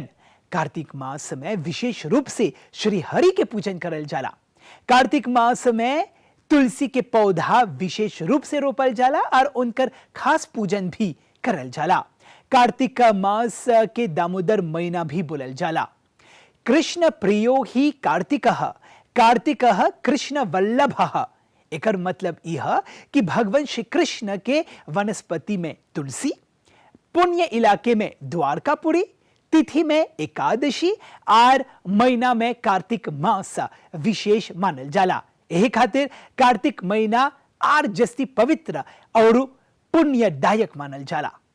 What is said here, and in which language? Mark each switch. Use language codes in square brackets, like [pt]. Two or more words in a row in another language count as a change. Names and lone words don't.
[bho] कार्तिक मास में विशेष रूप से श्री हरि के पूजन करल जाला। कार्तिक मास में तुलसी के पौधा विशेष रूप से रोपल जाला और उनकर खास पूजन भी करल जाला। कार्तिक मास के दामोदर महीना भी बोलल जाला। [sa] कृष्ण प्रियो ही कार्तिकः, कार्तिकः कृष्ण वल्लभः। [bho] एकर मतलब यह कि भगवान श्री कृष्ण के वनस्पति में तुलसी, पुण्य इलाके में द्वारकापुरी, तिथि में एकादशी और महीना में कार्तिक मास विशेष मानल जाला। यही खातिर कार्तिक महीना आर जस्ती पवित्र और पुण्यदायक मानल जाला।